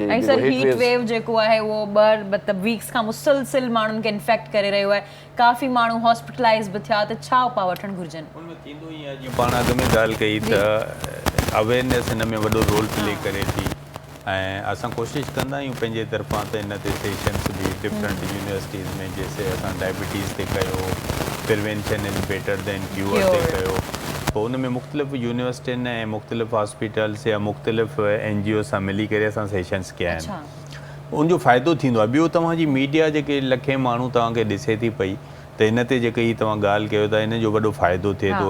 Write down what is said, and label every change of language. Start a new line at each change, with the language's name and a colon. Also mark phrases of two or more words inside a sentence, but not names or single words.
Sindhi: ऐं सर
English: heat wave
Sindhi: जेको आहे उहो मतिलबु वीक्स खां मुसलसिल माण्हुनि खे इन्फेक्ट करे रहियो आहे, काफ़ी माण्हू हॉस्पिटलाइज़ बि थिया, त छा उपाउ वठणु घुरिजनि? उनमें थींदो ई आहे, जीअं पाण अॻु में ॻाल्हि कई त अवेयरनेस हिन में वॾो
English: role play
Sindhi: करे थी, ऐं असां कोशिशि कंदा आहियूं पंहिंजे तरफ़ां त हिन ते सेशन्स बि
English: different universities
Sindhi: में, जैसे असां डायबिटीज़ ते कयो,
English: prevention is better than cure
Sindhi: ते कयो, पोइ उन में मुख़्तलिफ़ यूनिवर्सिटियुनि ऐं मुख़्तलिफ़ हॉस्पिटल्स या मुख़्तलिफ़ NGO सां मिली करे असां सेशन्स कया आहिनि। उनजो फ़ाइदो थींदो आहे। ॿियो तव्हांजी मीडिया जेके लखे माण्हू तव्हांखे ॾिसे थी पई, त हिन ते जेके ही तव्हां ॻाल्हि कयो था, हिन जो वॾो फ़ाइदो थिए थो।